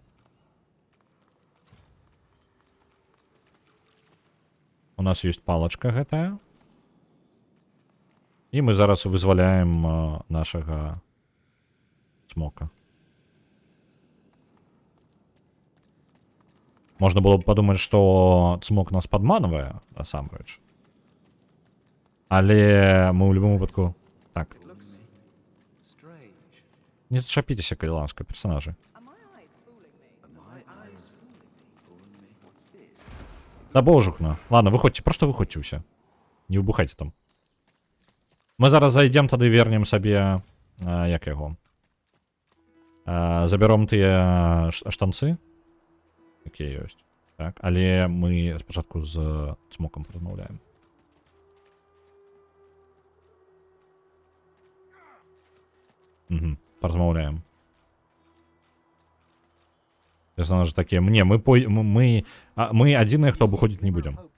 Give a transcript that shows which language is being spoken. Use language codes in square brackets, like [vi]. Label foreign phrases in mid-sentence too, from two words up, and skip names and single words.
[be] У нас ёсць палачка гэтая. І мы зараз вызваляем нашага смока. [uk] Можна було б подумати, що цмок нас підманує, насамрэч. Але ми у будь-якому випадку... [be] Так. [en] Strange. [be] Не зачепіться, калі ласка, персонажі. [en] Are my eyes fooling me? My eyes fooling me. What's this? [be] Да божухна. [uk] Ладно, виходьте, просто виходьте усе. Не вибухайте там. Ми зараз зайдемо, тоді вернем собі... як його? [be] Заберем тыя штанцы, якія ёсць. Так, але мы спачатку з цмокам размаўляем. Угу, паразмаўляем. Персонажы такія, мне, мы адзіныя, хто выходзіць не будзем.